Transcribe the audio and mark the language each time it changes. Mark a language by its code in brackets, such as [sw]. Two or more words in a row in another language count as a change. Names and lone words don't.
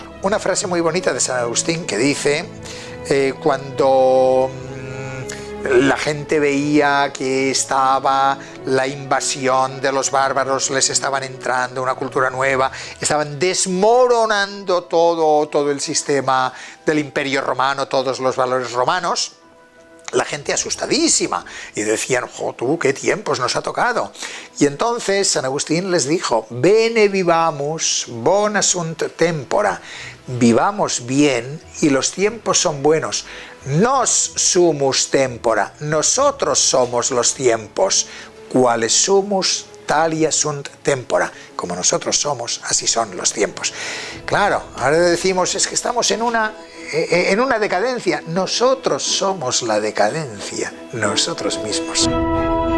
[es] Una frase muy bonita de San Agustín que dice, cuando la gente veía que estaba la invasión de los bárbaros, les estaban entrando una cultura nueva, estaban desmoronando todo el sistema del Imperio Romano, todos los valores romanos, la gente asustadísima y decían, ¡jo, tú, qué tiempos nos ha tocado! Y entonces San Agustín les dijo, [la] bene vivamus, bona sunt tempora, [es] vivamos bien y los tiempos son buenos. [la] Nos sumus tempora, [es] nosotros somos los tiempos, [la] quales sumus talia sunt tempora, [es] como nosotros somos, así son los tiempos. Claro, ahora decimos, es que estamos en una decadencia. Nosotros somos la decadencia, nosotros mismos.